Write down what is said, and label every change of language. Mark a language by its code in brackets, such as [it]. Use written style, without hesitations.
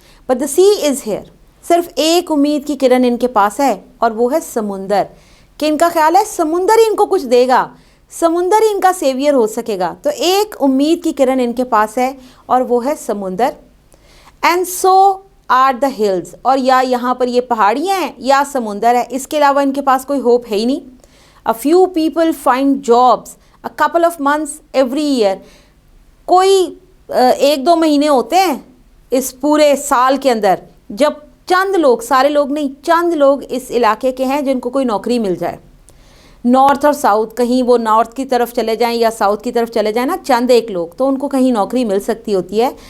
[en] but the sea is here, [ur] صرف ایک امید کی کرن ان کے پاس ہے اور وہ ہے سمندر, کہ ان کا خیال ہے سمندر ہی ان کو کچھ دے گا, سمندر ہی ان کا سیویئر ہو سکے گا. تو ایک امید کی کرن ان کے پاس ہے اور وہ ہے سمندر. [en] and so are the hills, [ur] اور یا یہاں پر یہ پہاڑیاں ہیں یا سمندر ہے، اس کے علاوہ ان کے پاس کوئی ہوپ ہے ہی نہیں. [en] A few people find jobs a couple of months every year. [ur] کوئی 1-2 مہینے ہوتے ہیں اس پورے سال کے اندر جب چند لوگ، سارے لوگ نہیں، چند لوگ اس علاقے کے ہیں جن کو کوئی نوکری مل جائے. نارتھ اور ساؤتھ، کہیں وہ نارتھ کی طرف چلے جائیں یا ساؤتھ کی طرف چلے جائیں نا، چند ایک لوگ تو ان کو کہیں نوکری مل سکتی ہوتی ہے.